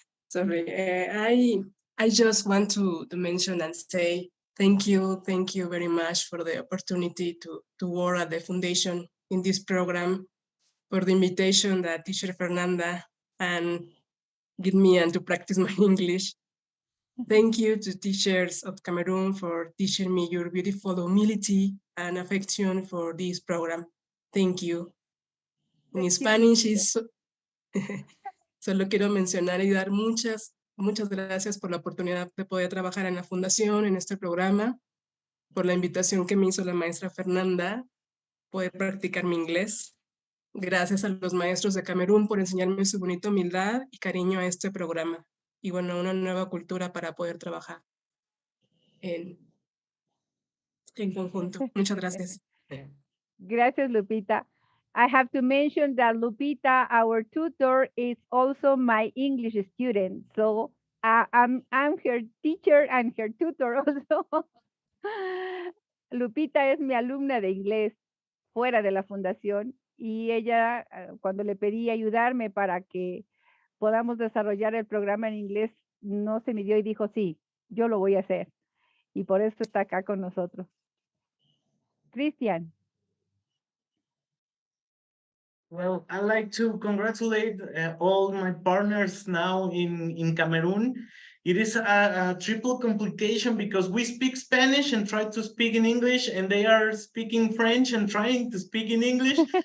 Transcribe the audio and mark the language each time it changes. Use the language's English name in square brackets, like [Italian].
[English] Sorry, I just want to mention and say thank you very much for the opportunity to work at the foundation in this program, for the invitation that teacher Fernanda and give me and to practice my English. Thank you to teachers of Cameroon for teaching me your beautiful humility and affection for this program. Thank you. In Spanish is [Spanish] solo quiero mencionar y dar muchas gracias por la oportunidad de poder trabajar en la fundación, en este programa, por la invitación que me hizo la maestra Fernanda, poder practicar mi inglés. Gracias a los maestros de Camerún por enseñarme su bonita humildad y cariño a este programa. Y bueno, una nueva cultura para poder trabajar en conjunto. Muchas gracias. Gracias, Lupita. [English] I have to mention that Lupita, our tutor, is also my English student. So I'm her teacher and her tutor also. [Spanish] Lupita es mi alumna de inglés fuera de la fundación y ella, cuando le pedí ayudarme para que podamos desarrollar el programa en inglés, no se midió y dijo, sí, yo lo voy a hacer. Y por eso está acá con nosotros. Cristian. [English] Well, I'd like to congratulate all my partners now in Cameroon. It is a triple complication because we speak Spanish and try to speak in English, and they are speaking French and trying to speak in English.